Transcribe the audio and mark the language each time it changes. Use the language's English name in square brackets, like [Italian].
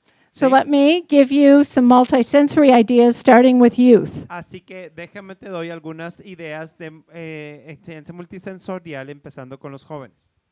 [English] So [Spanish] Sí. [English] let me give you some multisensory ideas starting with youth. [Spanish] Así que déjame te doy algunas ideas de enseñanza multisensorial empezando con los jóvenes.